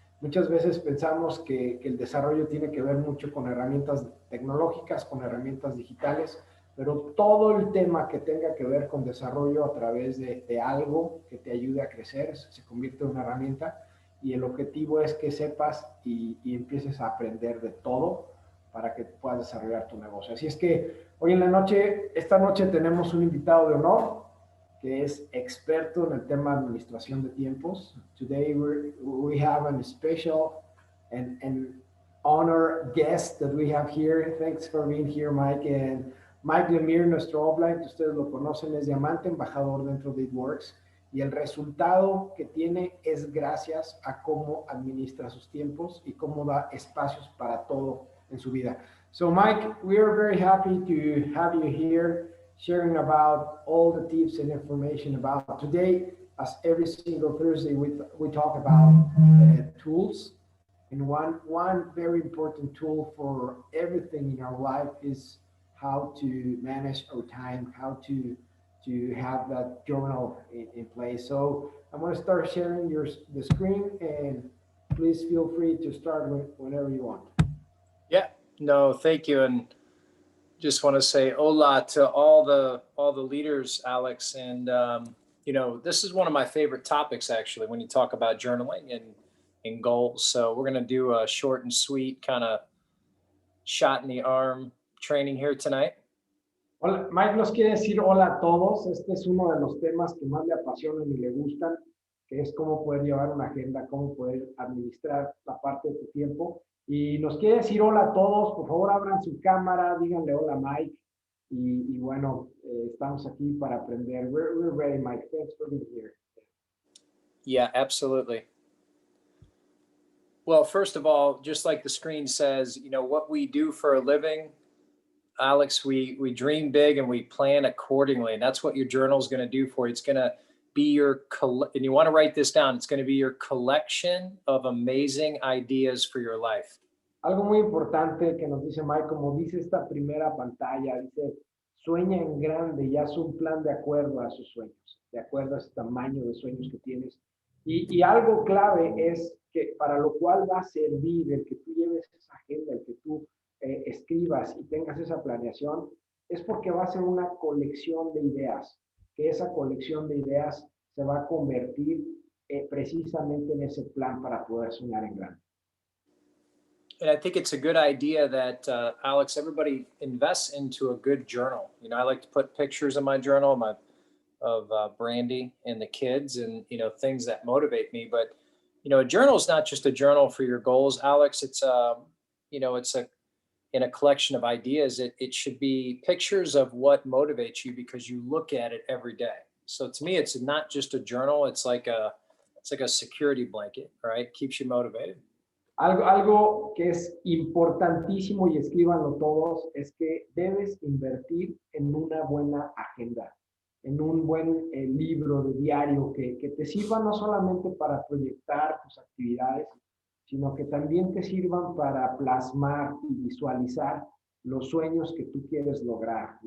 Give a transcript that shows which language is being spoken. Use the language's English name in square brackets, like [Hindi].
[Spanish] Muchas veces pensamos que el desarrollo tiene que ver mucho con herramientas tecnológicas, con herramientas digitales, pero todo el tema que tenga que ver con desarrollo a través de algo que te ayude a crecer se convierte en una herramienta, y el objetivo es que sepas y empieces a aprender de todo para que puedas desarrollar tu negocio. Así es que hoy en la noche, esta noche tenemos un invitado de honor que es experto en el tema de administración de tiempos. [English] Today we have a special and honor guest that we have here. Thanks for being here, Mike. [Spanish] And Mike Lemire, nuestro offline, que ustedes lo conocen, es diamante, embajador dentro de It. Y el resultado que tiene es gracias a cómo administra sus tiempos y cómo da espacios para todo en su vida. [English] So Mike, we are very happy to have you here sharing about all the tips and information about today. As every single Thursday, we talk about tools. And one very important tool for everything in our life is how to manage our time, how to have that journal in place. So I'm going to start sharing the screen, and please feel free to start whenever you want. Yeah, no, thank you. And just want to say hola to all the leaders, Alex. And, this is one of my favorite topics, actually, when you talk about journaling and goals. So we're going to do a short and sweet kind of shot in the arm training here tonight. [Spanish] Hola, Mike nos quiere decir hola a todos. Este es uno de los temas que más le apasionan y le gustan, que es cómo poder llevar una agenda, cómo poder administrar la parte de tu tiempo. Y nos quiere decir hola a todos. Por favor, abran su cámara, díganle hola a Mike. Y bueno, estamos aquí para aprender. [English] We're ready, Mike. Thanks for being here. Yeah, absolutely. Well, first of all, just like the screen says, what we do for a living, Alex, we dream big and we plan accordingly. And that's what your journal is going to do for you. It's going to be and you want to write this down, it's going to be your collection of amazing ideas for your life. [Spanish] Algo muy importante que nos dice Mike, como dice esta primera pantalla, dice, sueña en grande y haz un plan de acuerdo a sus sueños, de acuerdo a ese tamaño de sueños que tienes. Y algo clave es que para lo cual va a servir el que tú lleves esa agenda, el que tú escribas y tengas esa planeación, es porque va a ser una colección de ideas, que esa colección de ideas se va a convertir precisamente en ese plan para poder soñar en grande. [English] And I think it's a good idea that, Alex, everybody invests into a good journal. I like to put pictures in my journal of Brandy and the kids and, things that motivate me. But, a journal is not just a journal for your goals, Alex. It's, in a collection of ideas. It should be pictures of what motivates you because you look at it every day. So to me, it's not just a journal. It's like a security blanket, right? Keeps you motivated. [Spanish] Algo que es importantísimo, y escríbanlo todos, es que debes invertir en una buena agenda, en un buen libro de diario que te sirva no solamente para proyectar tus actividades, sino que también te sirvan para plasmar y visualizar los sueños que tú quieres lograr.